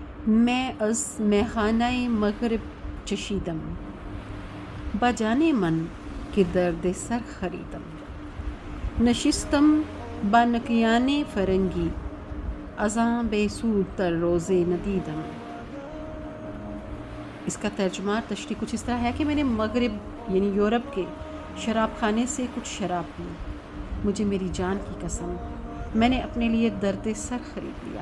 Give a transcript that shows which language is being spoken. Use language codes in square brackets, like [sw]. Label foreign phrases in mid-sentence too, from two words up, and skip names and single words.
[fa] میں از میخانۂ مغرب چشیدم، بجانے من کہ درد سر خریدم، نشستم با نکیان فرنگی، ازاں بے سود تر روزے ندیدم۔ [ur] اس کا ترجمہ تشریح کچھ اس طرح ہے کہ میں نے مغرب یعنی یورپ کے شراب خانے سے کچھ شراب پی، مجھے میری جان کی قسم میں نے اپنے لیے درد سر خرید لیا۔